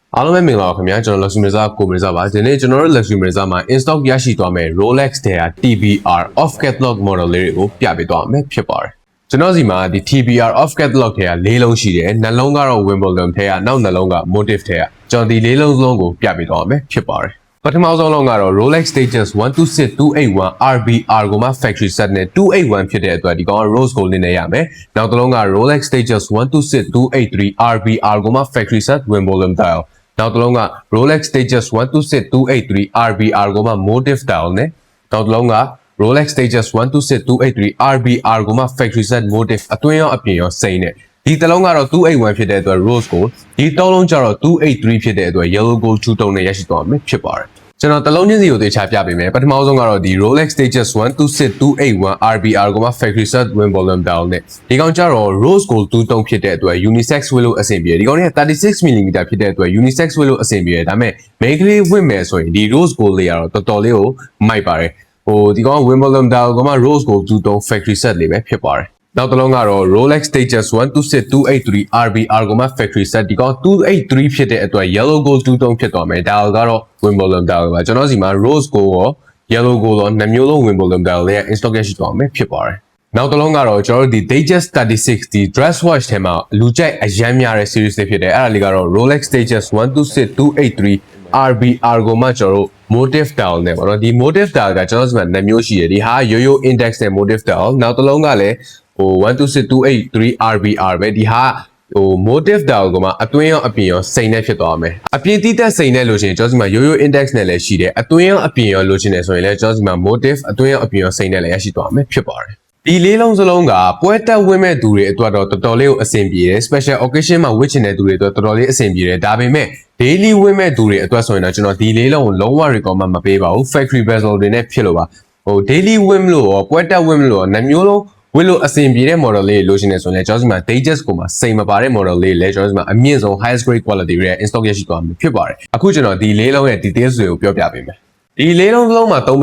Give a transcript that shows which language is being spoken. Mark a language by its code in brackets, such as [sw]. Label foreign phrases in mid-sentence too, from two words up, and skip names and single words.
[my] အားလုံးပဲမင်္ဂလာပါခင်ဗျာကျွန်တော် Luxury Mirza ကိုMirza ပါဒီနေ့ကျွန်တော်တို့ Luxury Mirza မှာ [en] in stock [my] ရရှိသွားမယ် Rolex တဲ့ TBR [en] off catalog model [my] လေးတွေကိုပြပေးသွားမယ်ဖြစ်ပါတယ်ကျွန်တော်စီမှာဒီ TBR [en] off catalog [my] ထဲက၄လုံးရှိတယ်နှလုံးကတော့ Wimbledon ထဲကနောက်နှလုံးက Motif ထဲကကျွန်တော်ဒီ၄လုံးစလုံးကိုပြပေးသွားမယ်ဖြစ်ပါတယ်ပထမဆုံးလုံးကတော့ Rolex Stages 126281 RBR ကိုမှ [en] factory set [my] နဲ့281ဖြစ်တဲ့အတွက်ဒီကောင်က [en] rose gold [my] နဲ့ရမယ်နောက်တစ်လုံးက Rolex Stages 126283 RBR ကိုမှ [en] factory set Wimbledon dial [my] နောက်တစ်လုံးက Rolex Stages 126283 RBR ကိုမှ [en] Motif dial [my] နဲ့နောက်တစ်လုံးက Rolex Stages 126283 RBR ကိုမှ [en] factory set Motif [my] အတွင်းရောအပြင်ရောစိမ့်နဲ့ဒီတစ်လုံး ကတော့281ဖြစ်တဲ့အတွက် [en] rose gold [my] ဒီသုံးလုံးကျတော့283ဖြစ်တဲ့အတွက် [en] yellow gold 2 tone [my] နဲ့ရရှိသွားမယ်ဖြစ်ပါတယ်ကျွန်တော်တစ်လုံးချင်းစီကိုသေချာပြပေးမယ်ပထမဆုံးကတော့ဒီ Rolex Stages 126281 RBR ကိုမှ [en] factory set Wimbledon dial [my] နဲ့ဒီကောင်ကျတော့ [en] rose gold 2 tone [my] ဖြစ်တဲ့အတွက် unisex ဝတ်လို့အဆင်ပြေတယ်ဒီကောင်က 36mm ဖြစ်တဲ့အတွက် unisex ဝတ်လို့အဆင်ပြေတယ်ဒါပေမဲ့ main ကလေးဝတ်မယ် ဆိုရင်ဒီ [en] rose gold [my] လေးကတော့တော်တော်လေးကိုမိုက်ပါတယ်ဒီကောင် [en] Wimbledon dial [my] ကမှ [en] rose gold 2 tone factory set [my] လေးပဲဖြစ်ပါတယ်နောက်တစ်လုံးကတော့ Rolex Stages 126283 RBR ကိုမှ [en] factory set [my] ဒီကောင်283ဖြစ်တဲ့အတွက် [en] yellow gold 2 tone [my] ဖြစ်သွားမယ်ဒါကတော့ [en] Wimbledon dial [my] ပါကျွန်တော်စီမှာ [en] rose gold [my] ရော [en] yellow gold [my] ရောနှစ်မျိုးလုံး [en] Wimbledon dial [my] လေး [en] in stock [my] ရရှိသွားမယ်ဖြစ်ပါတယ်နောက်တစ်လုံးကတော့ကျွန်တော်တို့ဒီ Datejust 36 ဒီ [en] dress watch [my] ထဲမှာလူကြိုက်အရန်များတဲ့ series လေးဖြစ်တယ်အဲ့ဒါလေးကတော့ Rolex Stages 126283 RBR ကိုမှကျွန်တော်တို့ [en] Motif dial [my] နဲ့ပေါ့နော်ဒီ [en] Motif dial [my] ကကျွန်တော်စီမှာနှစ်မျိုးရှိတယ်ဒီဟာရိုးရိုး index နဲ့ [en] Motif dial [my] နောက်တစ်လုံးကလည်း 126283 RBR ပဲဒီဟာ [en] Motif dial [my] ကမှအတွင်းရောအပြင်ရောစိန်နဲ့ဖြစ်သွားမယ်အပြင်တိတက်စိန်နဲ့လို့ရှိရင်ကျွန်တော်စီမှာရိုးရိုး index နဲ့လည်းရှိတယ်အတွင်းရောအပြင်ရောလို့ရှိနေဆိုရင်လည်းကျွန်တော်စီမှာ Motif အတွင်းရောအပြင်ရောစိန်နဲ့လည်းရရှိသွားမယ်ဖြစ်ပါတယ်ဒီလေးလုံးစလုံးကပွဲတက်ဝင်းမဲ့သူတွေအတွက်တော့တော်တော်လေးကိုအဆင်ပြေတယ် [en] special occasion [my] မှာဝတ်ချင်တဲ့သူတွေအတွက်တော်တော်လေးအဆင်ပြေတယ်ဒါပေမဲ့ daily ဝင်းမဲ့သူတွေအတွက်ဆိုရင်တော့ကျွန်တော်ဒီလေးလုံးကိုလုံးဝ recommend မပေးပါဘူး [en] factory bezel [my] တွေနဲ့ဖြစ်လို့ပါdaily ဝင်းမလို့ရောပွဲတက်ဝင်းမလို့ရောနှမျိုးလုံးဝတ်လို့အဆင်ပြေတဲ့ model လေးလိုချင်နေဆိုရင်လည်းကျွန်တော်စီမှာ Datejust ကိုမှစိန်မပါတဲ့ model လေးလည်းကျွန်တော်စီမှာအမြင့်ဆုံး [en] highest grade quality [my] တွေ [en] in stock [my] ရရှိသွားမှာဖြစ်ပါတယ်အခုကျွန်တော်ဒီလေးလုံးရဲ့ details တွေကိုပြောပြပေးမယ်ဒီလေးလုံးလုံးမှာသုံးပေး